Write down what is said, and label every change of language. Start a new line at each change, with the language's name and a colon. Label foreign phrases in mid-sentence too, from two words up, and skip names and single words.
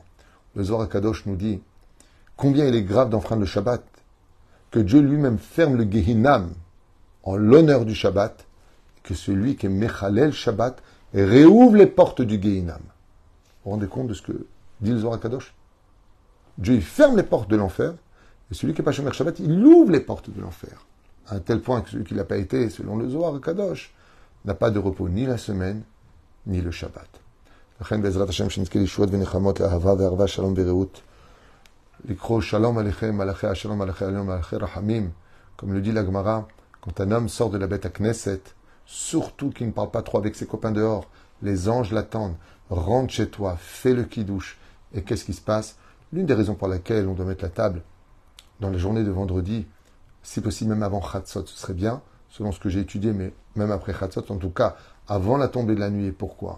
French: Le Zohar HaKadosh nous dit combien il est grave d'enfreindre le Shabbat, que Dieu lui-même ferme le Gehinam en l'honneur du Shabbat, et que celui qui est
Hebrew: מחלל שבת
French: réouvre les portes du Gehinam. Vous vous rendez compte de ce que dit le Zohar HaKadosh? Dieu il ferme les portes de l'enfer, et celui qui n'est pas
Hebrew: שומר שבת,
French: il ouvre les portes de l'enfer. À un tel point que celui qui n'a pas été, selon le Zohar HaKadosh, n'a pas de repos ni la semaine, ni le Shabbat.
Hebrew: לכן בעזרת השם שנזכה לישועות ונחמות לאהבה וערבה שלום ורעות לקרוא שלום עליכם מלאכי השלום מלאכי העליון מלאכי רחמים
French: comme le dit la Gemara quand un homme sort de la bête à Knesset surtout qu'il ne parle pas trop avec ses copains dehors les anges l'attendent rentre chez toi fais le kidouche et qu'est-ce qui se passe? L'une des raisons pour laquelle on doit mettre la table dans la journée de vendredi si possible même avant Chatzot ce serait bien selon ce que j'ai étudié mais même après Chatzot en tout cas avant la tombée de la nuit et pourquoi?